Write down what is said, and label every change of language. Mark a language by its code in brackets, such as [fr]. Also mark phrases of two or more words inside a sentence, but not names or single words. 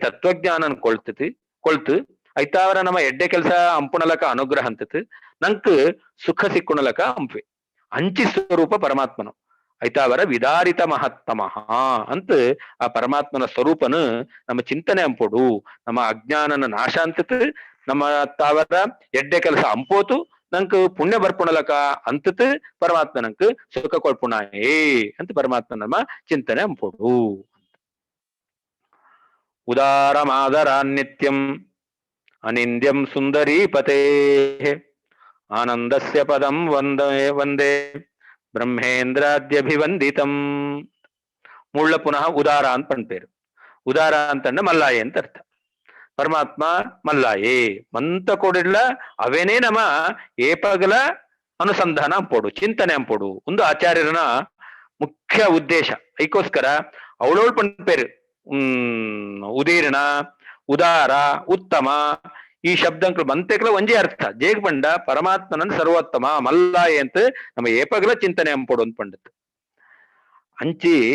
[tcy] ತತ್ವಜ್ಞಾನ ಕೊಳ್ತು ಐತಾವರ ನಮ್ಮ ಎಡ್ಡೆ ಕೆಲಸ ಅಂಪುಣಲಕ ಅನುಗ್ರಹ ಅಂತತಿ ನಂಕ್ ಸುಖ ಸಿಕ್ಕುಣಲಕ ಅಂಪೆ ಅಂಚಿ ಸ್ವರೂಪ ಪರಮಾತ್ಮನು ಐತಾವರ [sa] ವಿದಾರಿತ ಮಹತ್ತಮಃ [tcy] ಅಂತ ಆ ಪರಮಾತ್ಮನ ಸ್ವರೂಪನು ನಮ್ಮ ಚಿಂತನೆ ಅಂಪೋಡು ನಮ್ಮ ಅಜ್ಞಾನನ ನಾಶ ಅಂತತ್ ನಮ್ಮ ತಾವರ ಎಡ್ಡೆ ಕೆಲಸ ಅಂಪೋತು ನಂಕ್ ಪುಣ್ಯ ಬರ್ಪುಣಲಕ ಅಂತತ್ ಪರಮಾತ್ಮ ನಂಕ್ ಸುಖ ಕೊಳ್ಪುಣಾಯೇ ಅಂತ ಪರಮಾತ್ಮ ನಮ್ಮ ಚಿಂತನೆ ಅಂಪೋಡು. [sa] ಉದಾರಮಾದರಾನ್ನಿತ್ಯಂ ಅನಿಂದ್ಯಂ ಸುಂದರೀಪತೇ ಆನಂದಸ್ಯ ಪದಂ ವಂದೇ ಬ್ರಹ್ಮೇಂದ್ರಾದ್ಯಭಿವಂದಿತಂ. [tcy] ಮುಳ್ಳ ಪುನಃ ಉದಾರ ಅಂತ ಪಂಪೇರು. ಉದಾರ ಅಂತಂದ್ರೆ ಮಲ್ಲಾಯೆ ಅಂತ ಅರ್ಥ. ಪರಮಾತ್ಮ ಮಲ್ಲಾಯೆ ಮಂತ ಕೊಡಿಡ್ಲ ಅವೇನೇ ನಮ್ಮ ಏಪಗಲ ಅನುಸಂಧಾನ ಅಂಪೋಡು ಚಿಂತನೆ ಅಂಪೋಡು ಒಂದು ಆಚಾರ್ಯರನ ಮುಖ್ಯ ಉದ್ದೇಶ. ಐಕೋಸ್ಕರ ಅವಳೋಳ್ ಪಂಪೇರು ಉದೀರ್ಣ ಉದಾರ ಉತ್ತಮ ಈ ಶಬ್ದಂಕ್ಲು ಮಂತೆಕ್ಲ ಒಂಜೇ ಅರ್ಥ ಜೇಗ್ ಪಂಡ ಪರಮಾತ್ಮನನ್ ಸರ್ವೋತ್ತಮ ಮಲ್ಲಾಯೆ ಅಂತ ನಮ್ಮ ಏಪಗಲ ಚಿಂತನೆ ಅಂಪೋಡು ಅಂತ ಪಂಡತ್ ಅಂಚಿ